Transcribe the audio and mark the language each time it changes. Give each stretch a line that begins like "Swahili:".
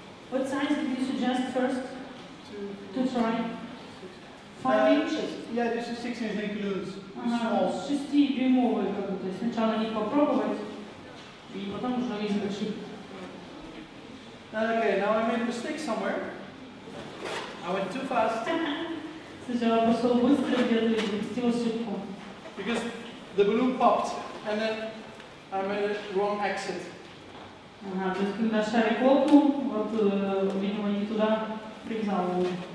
English: What size did you suggest first to try? 5 inches? Yeah, this is 6-inch includes. Ага, Small.
Russian: 6-дюймовые как бы, то есть сначала их попробовать, и потом уже из больших.
English: Okay, now I made a mistake somewhere. I went too fast
Russian: Сначала пошел быстро где-то и допустил ошибку.
English: because the balloon popped and then I made a wrong exit.
Russian: Ага, то есть когда шарик лопнул, вот, видимо, не туда привязал его.